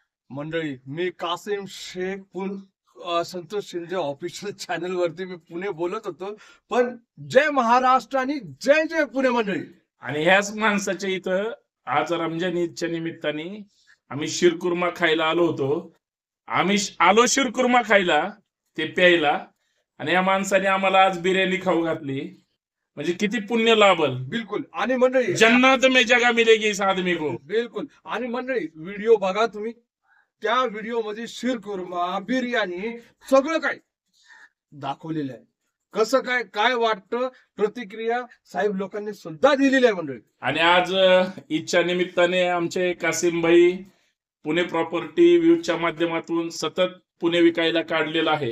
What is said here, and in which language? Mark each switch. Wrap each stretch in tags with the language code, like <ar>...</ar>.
<mr>मंडळी, मी Qasem Shaikh Santosh Shinde official channel वरती मी पुणे बोलत होतो, पण जय महाराष्ट्र आणि जय जय पुणे मंडळी. आणि ह्याच माणसाच्या इथं आज रमजान ईदच्या निमित्ताने आम्ही शिरकुर्मा खायला आलो होतो. आम्ही आलो शिरकुर्मा खायला, ते प्यायला, आणि या माणसाने आम्हाला आज बिर्याणी खाऊ घातली. म्हणजे किती पुण्य लाभल. बिलकुल. आणि मंडळी,</mr> <hi>जन्नत में जगह मिलेगी इस आदमी को.</hi> <mr>बिलकुल. आणि मंडळी, व्हिडिओ बघा तुम्ही. त्या व्हिडिओ मध्ये शिरकुर्मा, बिर्याणी सगळं काय दाखवलेलं आहे. कसं काय काय वाटतं, प्रतिक्रिया साहेब लोकांनी सुद्धा दिलेली आहे मंडळी. आणि आज ईदच्या निमित्ताने आमचे कासिम भाई पुणे प्रॉपर्टी व्ह्यूच्या माध्यमातून सतत पुणे विकायला काढलेला आहे.</mr>